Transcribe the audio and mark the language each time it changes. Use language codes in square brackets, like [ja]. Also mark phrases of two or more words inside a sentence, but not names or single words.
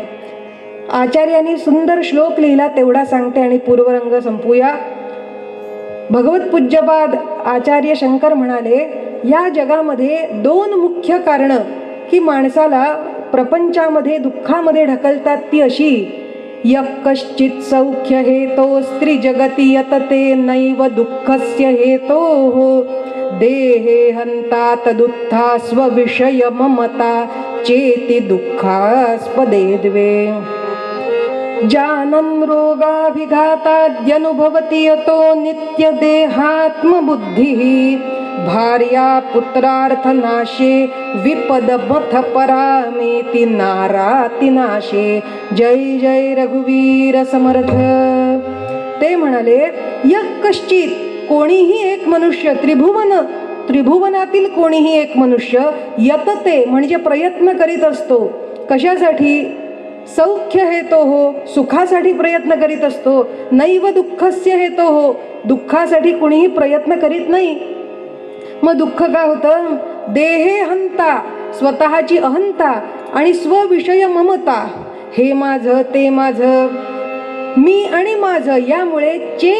[mr] आचार्यांनी सुंदर श्लोक लिहिला, तेवढा सांगते आणि पूर्वरंग संपूया. भगवत पूज्यपाद आचार्य शंकर म्हणाले, या जगामध्ये दोन मुख्य कारणं की माणसाला प्रपंचामध्ये दुःखामध्ये ढकलतात ती अशी, [sa] यः कश्चित् सौख्य हेतो स्त्री जगती यतते नैव दुःखस्य हेतोः देहे हंता तदुत्था स्वविषय ममता चेति दुःखास्पदे द्वे जानन् रोगाभिघाताद्यनुभवति यतो नित्य देहात्मबुद्धिः भार्या पुत्रार्थनाशे विपदमथ परामेति नाराति नाशे. [mr] जय जय रघुवीर समर्थ. ते म्हणाले, [sa] यः कश्चित, [mr] कोणीही एक मनुष्य, त्रिभुवनातील कोणीही एक मनुष्य, यतते म्हणजे प्रयत्न करीत असतो. कशासाठी? [sa] सौख्य हेतो [mr] हो, सुखासाठी प्रयत्न करीत असतो. [sa] नैव दुःखस्य हेतो [mr] हो, दुःखासाठी कोणीही प्रयत्न करीत नाही. मग दुःख काय होतं? [sa] देहे हंता, [mr] स्वतःची अहंता आणि [sa] स्वविषय ममता, [mr] हे माझं ते माझं, मी आणि माझं, यामुळे